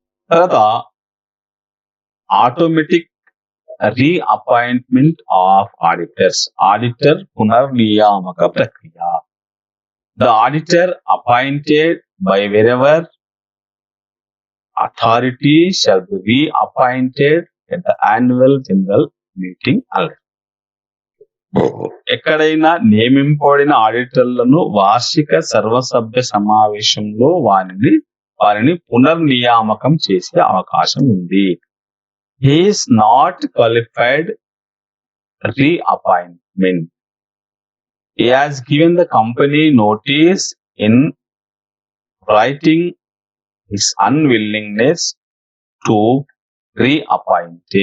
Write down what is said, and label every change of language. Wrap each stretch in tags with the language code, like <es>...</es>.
<en>తర్వాత automatic reappointment of auditors,</en> <te>auditor పునర్నియామక ప్రక్రియ.</te> <en>The auditor appointed by wherever authority shall be reappointed at the annual general meeting alone.</en> <te>ఎక్కడైనా నియమింపబడిన ఆడిటర్లను వార్షిక సర్వసభ్య సమావేశంలో వారిని పునర్నియామకం చేసే అవకాశం ఉంది.</te> <en>He is not qualified reappointment. He has given the company notice in writing his unwillingness to reappoint.</en>